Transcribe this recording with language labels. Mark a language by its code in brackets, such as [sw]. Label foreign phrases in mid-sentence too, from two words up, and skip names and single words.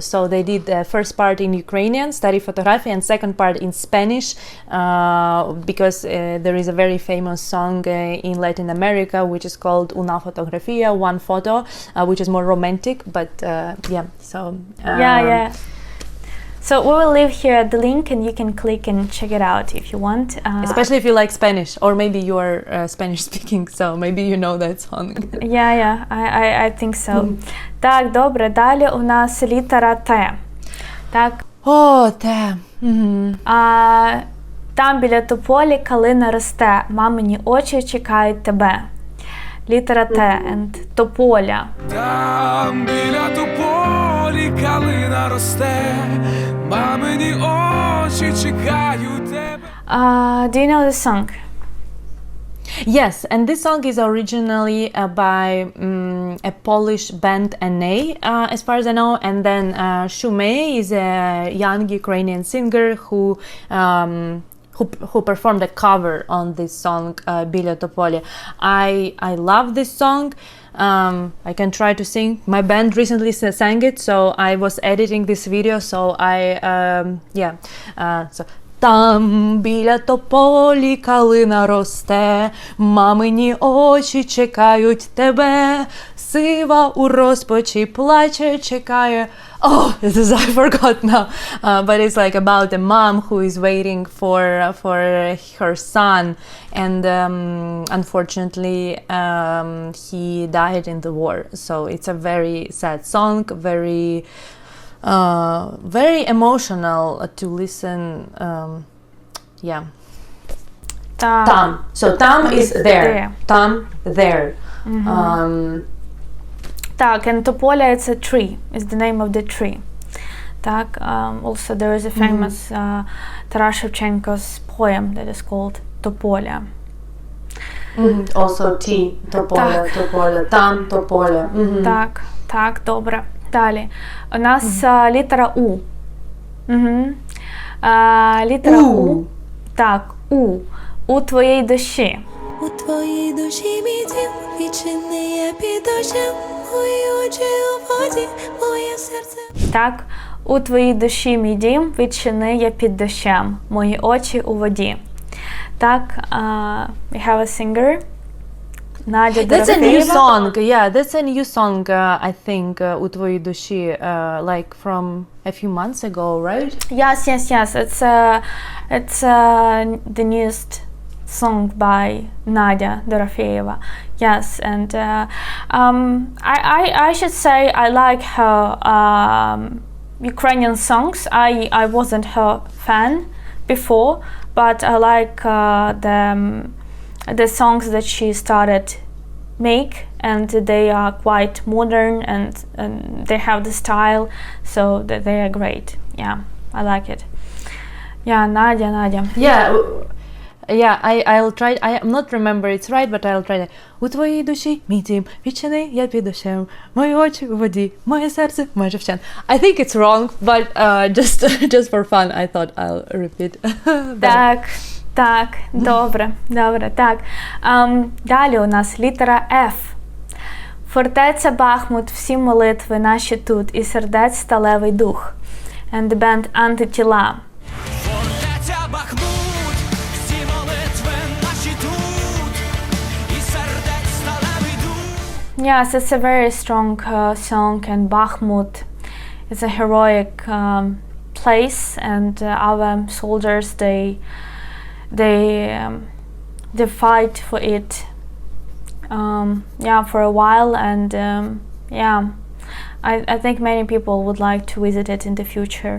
[en] So they did the first part in Ukrainian, [uk] Старі фотографії, [en] and second part in Spanish, because there is a very famous song in Latin America which is called Una fotografia, one photo, which is more romantic, but So we will leave here the link and you can click and check it out if you want. Especially if you like Spanish, or maybe you are Spanish speaking, so maybe you know that song. Yeah, I think so. [uk] Так, добре, далі у нас літера Т. Так. О, те. Там біля тополі калина росте, мамині очі чекають тебе. Літера Т and тополя. Там біля тополі калина росте, мамині очі чекають тебе. [en] Do you know this song? Yes, and this song is originally by a Polish band NA, as far as I know, and then Shumei is a young Ukrainian singer who performed a cover on this song, Biля Toполі. I love this song. I can try to sing. My band recently sang it, so I was editing this video, so [uk] Там біля тополі калина росте, мамині очі чекають тебе, сива у розпачі плаче, чекає. [en] Oh, I forgot now. But it's like about a mom who is waiting for her son, and unfortunately he died in the war. So it's a very sad song, very emotional to listen. [uk] Tam. [en] So tam is there. Tam there. Так, and тополя it's a tree. It's the name of the tree. Так, also there is a famous Taras Shevchenko's poem that is called Тополя. Also T. [uk] Тополя, тополя. Там тополя. Так, добре. Далі. У нас літера У. Літера У. Так, У. У твоїй душі. У твоїй душі мій дім, відчини я під дощем, мої очі у воді, моє серце. Так, у твоїй душі мій дім, відчини я під дощем, мої очі у воді. Так, [en] we have a singer. Надя That's a new DOROFEEVA. song. Yeah, that's a new song, I think, [uk] у твоїй душі, [en] like from a few months ago, right? Yes. It's the newest song by Nadya DOROFEEVA. Yes, and I should say I like her Ukrainian songs. I wasn't her fan before, but I like the songs that she started make, and they are quite modern and they have the style, so that they are great. Yeah, I like it. Yeah, Nadya. Yeah, I'll try. I'm not remember it's right, but I'll try that. [uk] У твоїй душі мій дім, відчини я під дощем, мої очі у воді, моє серце майже вщент. [en] I think it's wrong, but just for fun, I thought I'll repeat. [uk] Так, добре, так. Далі у нас літера F. Фортеця Бахмут, всі молитви наші тут, і сердець сталевий дух. [en] And the band АНТИТІЛА. [uk] Фортеця Бахмут, всі молитви наші тут, і сердець сталевий дух. [en] Yes, it's a very strong song, and Bakhmut is a heroic place, and our soldiers they fight for it for a while, and I think many people would like to visit it in the future.